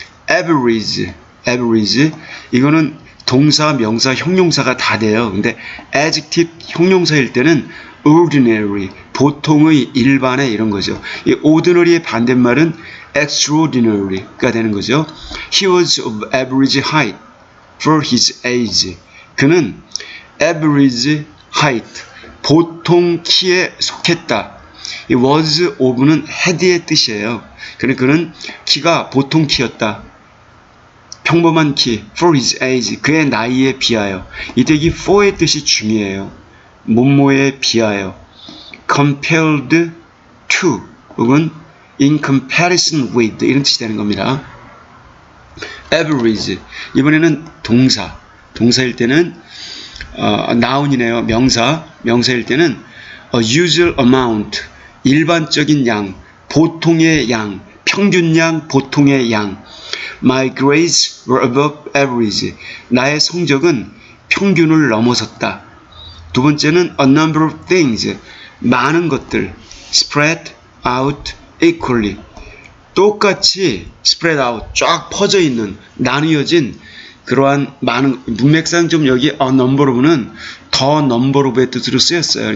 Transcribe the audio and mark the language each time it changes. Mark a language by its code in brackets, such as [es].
[ko] average 이거는 동사, 명사, 형용사가 다 돼요. 근데 adjective 형용사일 때는 ordinary, 보통의, 일반의 이런 거죠. 이 ordinary의 반대말은 extraordinary가 되는 거죠. [en] He was of average height for his age. [ko] 그는 [en] average height, [ko] 보통 키에 속했다. 이 was of는 had의 뜻이에요. 그는 키가 보통 키였다. 평범한 키, [en] for his age, [ko] 그의 나이에 비하여. 이때 이 for의 뜻이 중요해요. 뭐뭐에 비하여. [en] compared to, [ko] 혹은 [en] in comparison with, [ko] 이런 뜻이 되는 겁니다. average, 이번에는 동사일 때는 noun이네요. 명사일 때는 [en] a usual amount, [ko] 일반적인 양, 보통의 양, 평균량, 보통의 양. [en] My grades were above average. [ko] 나의 성적은 평균을 넘어섰다. 두 번째는 [en] a number of things, [ko] 많은 것들. [en] spread out equally, [ko] 똑같이 spread out, 쫙 퍼져 있는, 나뉘어진 그러한 많은, 문맥상 좀 여기 a number of는 더 number of의 뜻으로 쓰였어요.